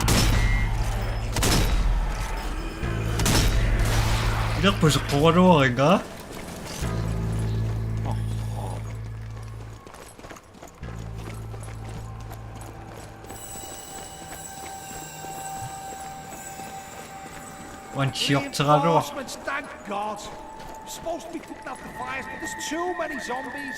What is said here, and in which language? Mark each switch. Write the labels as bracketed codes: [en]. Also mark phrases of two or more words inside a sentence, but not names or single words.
[en] Rất 벌써 고가로인가? Reinforcements, thank God. We're supposed to be putting out the fires, but there's too many zombies.